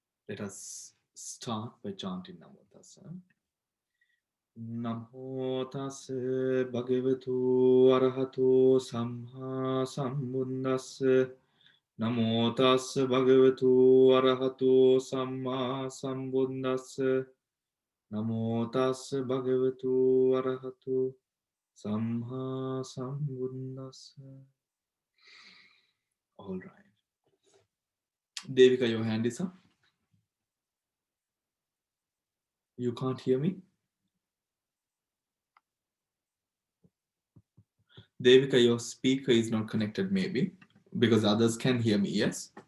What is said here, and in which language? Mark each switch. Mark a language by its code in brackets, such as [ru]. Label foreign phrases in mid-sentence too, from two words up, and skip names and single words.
[en] Let us start by chanting Namo Tassa. [pi] Namo Tassa Bhagavatu Arahato Samma Sambuddhassa. Namo Tassa Bhagavatu Arahato Samma Sambuddhassa. Namo Tassa Bhagavatu Arahato Samma Sambuddhassa. [en] All right. Devika, your hand is up. You can't hear me? Devika, your speaker is not connected maybe, because others can hear me, yes?